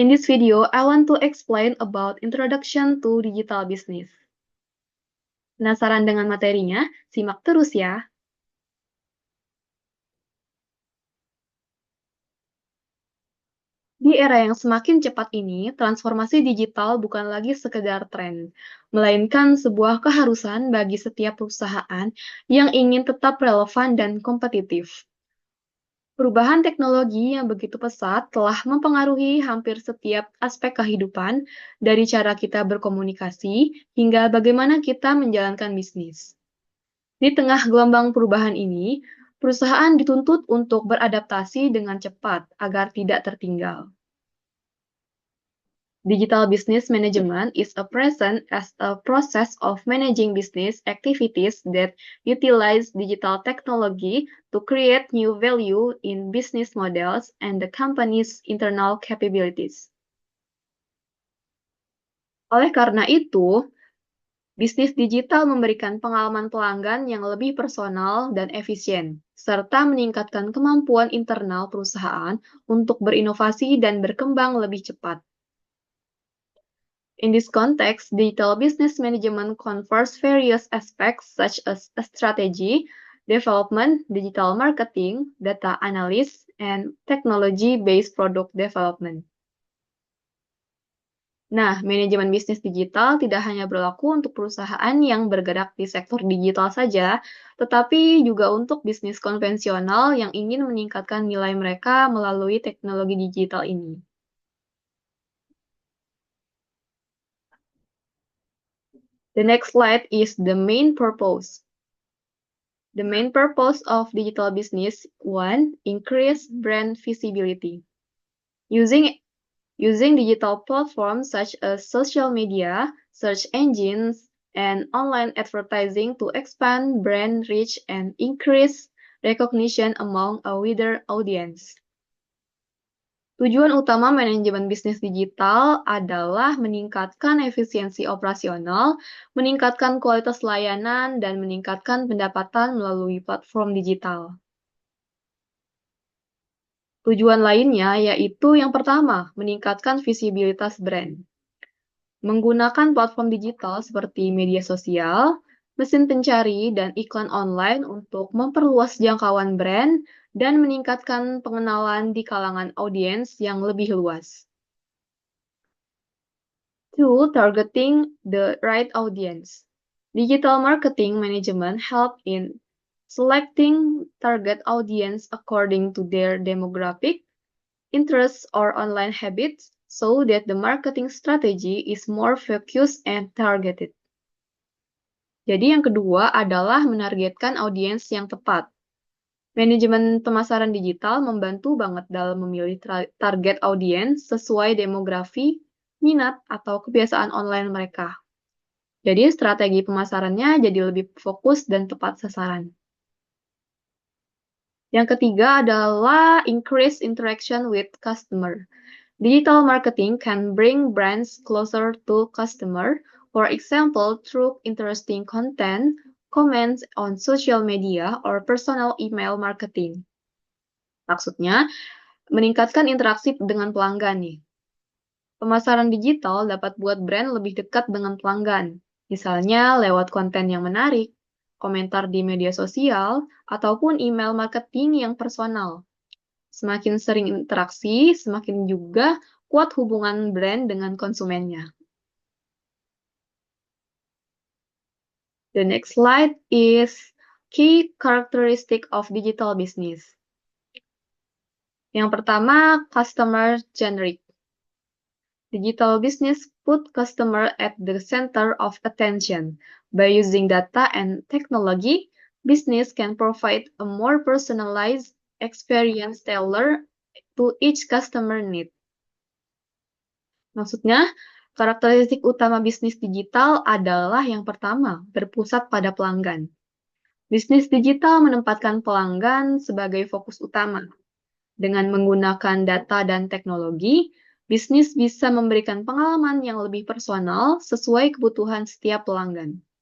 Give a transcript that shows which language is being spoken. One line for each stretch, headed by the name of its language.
English: In this video, I want to explain about introduction to digital business.
Indonesian: Penasaran dengan materinya? Simak terus ya. Di era yang semakin cepat ini, transformasi digital bukan lagi sekedar tren, melainkan sebuah keharusan bagi setiap perusahaan yang ingin tetap relevan dan kompetitif. Perubahan teknologi yang begitu pesat telah mempengaruhi hampir setiap aspek kehidupan, dari cara kita berkomunikasi hingga bagaimana kita menjalankan bisnis. Di tengah gelombang perubahan ini, perusahaan dituntut untuk beradaptasi dengan cepat agar tidak tertinggal.
English: Digital business management is a present as a process of managing business activities that utilize digital technology to create new value in business models and the company's internal capabilities.
Indonesian: Oleh karena itu, bisnis digital memberikan pengalaman pelanggan yang lebih personal dan efisien, serta meningkatkan kemampuan internal perusahaan untuk berinovasi dan berkembang lebih cepat.
English: In this context, digital business management covers various aspects such as strategy, development, digital marketing, data analysis, and technology-based product development.
Indonesian: Nah, manajemen bisnis digital tidak hanya berlaku untuk perusahaan yang bergerak di sektor digital saja, tetapi juga untuk bisnis konvensional yang ingin meningkatkan nilai mereka melalui teknologi digital ini.
English: The next slide is the main purpose. The main purpose of digital business: 1. Increase brand visibility. Using digital platforms such as social media, search engines, and online advertising to expand brand reach and increase recognition among a wider audience.
Indonesian: Tujuan utama manajemen bisnis digital adalah meningkatkan efisiensi operasional, meningkatkan kualitas layanan, dan meningkatkan pendapatan melalui platform digital. Tujuan lainnya yaitu yang pertama, meningkatkan visibilitas brand. Menggunakan platform digital seperti media sosial, mesin pencari, dan iklan online untuk memperluas jangkauan brand dan meningkatkan pengenalan di kalangan audiens yang lebih luas.
English: 2. Targeting the right audience. Digital marketing management help in selecting target audience according to their demographic, interests, or online habits so that the marketing strategy is more focused and targeted.
Indonesian: Jadi yang kedua adalah menargetkan audiens yang tepat. Manajemen pemasaran digital membantu banget dalam memilih target audiens sesuai demografi, minat, atau kebiasaan online mereka. Jadi strategi pemasarannya jadi lebih fokus dan tepat sasaran. Yang ketiga adalah
English: increase interaction with customer. Digital marketing can bring brands closer to customer, for example, through interesting content, comments on social media, or personal email marketing.
Indonesian: Maksudnya, meningkatkan interaksi dengan pelanggan nih. Pemasaran digital dapat buat brand lebih dekat dengan pelanggan, misalnya lewat konten yang menarik, komentar di media sosial, ataupun email marketing yang personal. Semakin sering interaksi, semakin juga kuat hubungan brand dengan konsumennya.
English: The next slide is key characteristic of digital business.
Indonesian: Yang pertama,
English: customer centric. Digital business put customer at the center of attention. By using data and technology, business can provide a more personalized experience tailored to each customer need.
Indonesian: Maksudnya, karakteristik utama bisnis digital adalah yang pertama, berpusat pada pelanggan. Bisnis digital menempatkan pelanggan sebagai fokus utama. Dengan menggunakan data dan teknologi, Bisnis bisa memberikan pengalaman yang lebih personal sesuai kebutuhan setiap pelanggan.